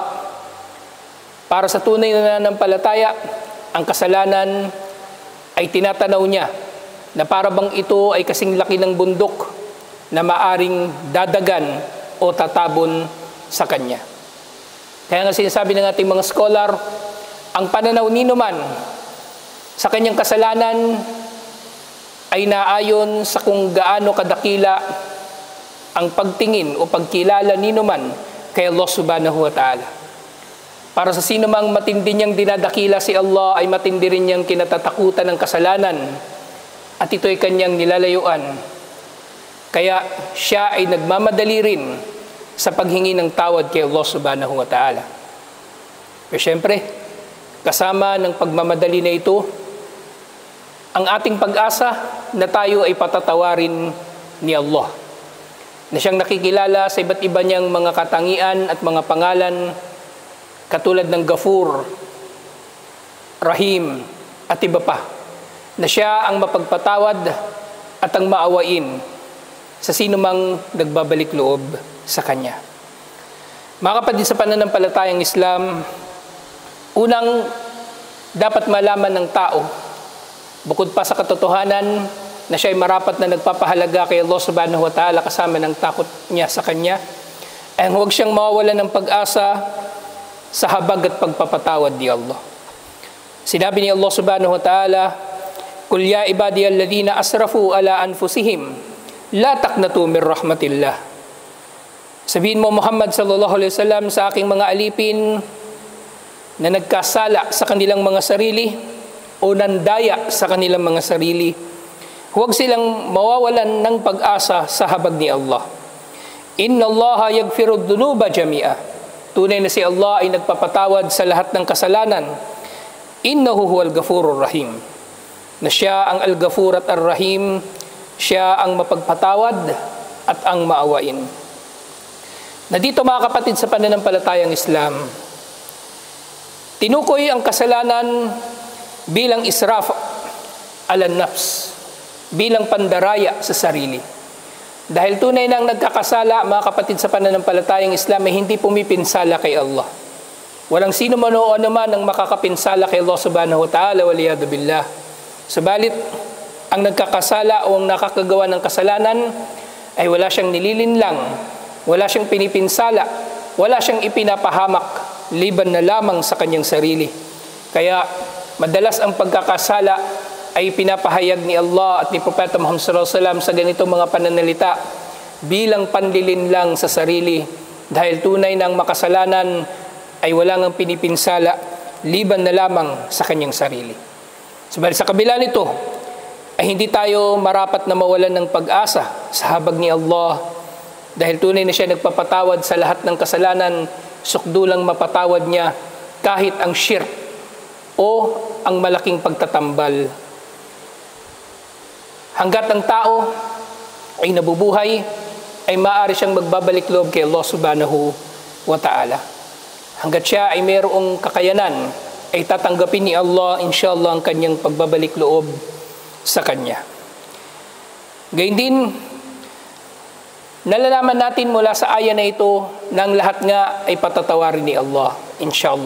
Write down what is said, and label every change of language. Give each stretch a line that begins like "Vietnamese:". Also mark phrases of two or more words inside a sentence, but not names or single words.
Filipino: Para sa tunay na nananampalataya, ang kasalanan ay tinatanaw niya na para bang ito ay kasing laki ng bundok na maaring dadagan o tatabon sa kanya. Kaya nga sinasabi ng ating mga scholar, ang pananaw ni numan sa kanyang kasalanan ay naayon sa kung gaano kadakila ang pagtingin o pagkilala ni numan kay Allah
Arabic: سبحانه وتعالى.
Filipino: Para sa sino mang matindi niyang dinadakila si Allah ay matindi rin niyang kinatatakutan ng kasalanan at ito ay kanyang nilalayuan. Kaya siya ay nagmamadali rin sa paghingi ng tawad kay Allah
Arabic: سبحانه وتعالى.
Filipino: Pero syempre, kasama ng pagmamadali na ito, ang ating pag-asa na tayo ay patatawarin ni Allah. Na siyang nakikilala sa iba't iba niyang mga katangian at mga pangalan katulad ng Ghafur, Rahim at iba pa. Na siya ang mapagpatawad at ang maawain sa sino mang nagbabalik loob sa kanya. Mga kapatid sa pananampalatayang Islam, unang dapat malaman ng tao, bukod pa sa katotohanan na siya ay marapat na nagpapahalaga kay Allah
Arabic: سبحانه وتعالى
Filipino: kasama ng takot niya sa kanya, ay huwag siyang mawawalan ng pag-asa sa habag at pagpapatawad ni Allah. Sinabi ni Allah
Arabic: سبحانه وتعالى, "قل يا عبادي الذين أسرفوا على أنفسهم لا تقنطوا من رحمة الله."
Filipino: Sabihin mo,
Arabic: محمد صلى الله عليه وسلم,
Filipino: sa aking mga alipin na nagkasala sa kanilang mga sarili o nandaya sa kanilang mga sarili, huwag silang mawawalan ng pag-asa sa habag ni Allah.
Arabic: إن الله يغفر الذنوب جميعا.
Filipino: Tunay na si Allah ay nagpapatawad sa lahat ng kasalanan.
Arabic: إنه هو الغفور الرحيم.
Filipino: Na siya ang al-Ghafur at ar-Rahim, siya ang mapagpatawad at ang maawain. Na dito mga kapatid sa pananampalatayang Islam, tinukoy ang kasalanan bilang
Arabic: إسراف على نفس,
Filipino: bilang pandaraya sa sarili. Dahil tunay na ang nagkakasala, mga kapatid sa pananampalatayang Islam, ay hindi pumipinsala kay Allah. Walang sino man o anuman ang makakapinsala kay Allah
Arabic: سبحانه وتعالى, والعياذ بالله.
Filipino: Subalit, ang nagkakasala o ang nakakagawa ng kasalanan ay wala siyang nililinlang, wala siyang pinipinsala, wala siyang ipinapahamak, liban na lamang sa kanyang sarili. Kaya madalas ang pagkakasala ay pinapahayag ni Allah at ni Propeta Muhammad
Arabic: صلى الله عليه وسلم
Filipino: sa ganitong mga pananalita bilang panlilinlang sa sarili, dahil tunay na ang makasalanan ay wala ngang pinipinsala liban na lamang sa kanyang sarili. Subalit sa kabila nito, ay hindi tayo marapat na mawalan ng pag-asa sa habag ni Allah, dahil tunay na siya nagpapatawad sa lahat ng kasalanan, sukdulang mapatawad niya kahit ang shirk o ang malaking pagtatambal. Hanggat ang tao ay nabubuhay, ay maaari siyang magbabalik loob kay Allah
Arabic: سبحانه وتعالى.
Filipino: Hanggat siya ay mayroong kakayanan, ay tatanggapin ni Allah inshallah ang kanyang pagbabalik loob sa Kanya. Gayun din, nalalaman natin mula sa aya na ito na ang lahat nga ay patatawarin ni Allah, inshallah.